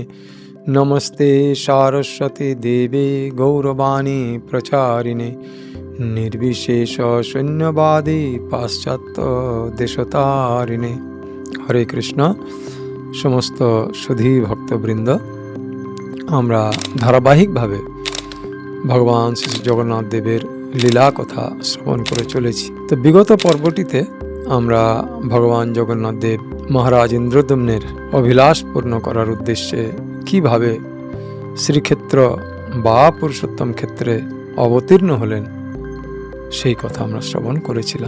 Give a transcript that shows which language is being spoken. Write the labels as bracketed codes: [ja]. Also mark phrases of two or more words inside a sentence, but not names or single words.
[sa] नमस्ते सारस्वती देवे गौरवाणी प्रचारिणे निर्विशेष शून्यवादी पाश्चात्य देशतारिणे। [hi] हरे कृष्ण। समस्त सुधी भक्तबृंद, [bn] আমরা ধারাবাহিকভাবে ভগবান শ্রী জগন্নাথ দেবের লীলা কথা শ্রবণ করে চলেছি। তো বিগত পর্বটিতে আমরা ভগবান জগন্নাথ দেব মহারাজ ইন্দ্রদ্যম্নের অভিলাষ পূর্ণ করার উদ্দেশ্যে কিভাবে শ্রীক্ষেত্র বা পুরুষোত্তম ক্ষেত্রে অবতীর্ণ হলেন সেই কথা আমরা শ্রবণ করেছিলাম।